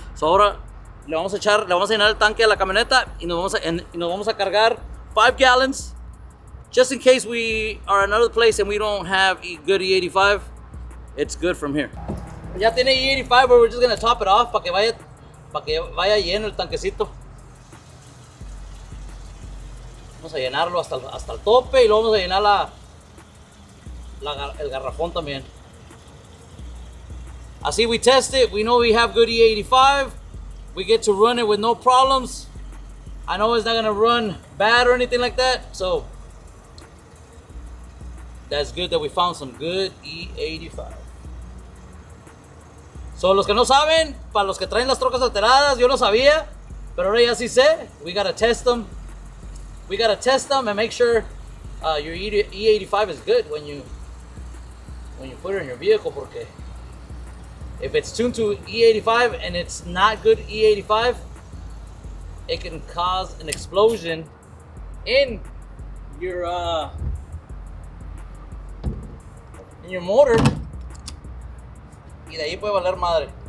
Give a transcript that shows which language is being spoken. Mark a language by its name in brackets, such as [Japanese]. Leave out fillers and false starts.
[Spanish] So ahora le vamos a llenar el tanque de la camioneta y nos vamos a cargar 5 gallons. [English] Just in case we are another place and we don't have good E85, it's good from here. [Spanish] Ya tiene E85, [English] but we're just gonna top it off [Spanish] para que vaya lleno el tanquecito. Vamos a llenarlo hasta el tope y luego vamos a llenar el garrafón también. [English] Así we test it, we know we have good E85, we get to run it with no problems. I know it's not gonna run bad or anything like that, so that's good that we found some good E85. [Spanish] So, los que no saben, para los que traen las trocas alteradas, yo no sabía, pero ahora ya sí sé. [English] We gotta test them. We gotta test them and make sure your E85 is good when you put it in your vehicle, [Spanish] porque [English] if it's tuned to E85 and it's not good E85, it can cause an explosion in your motor, [Spanish] y de ahí puede valer madre.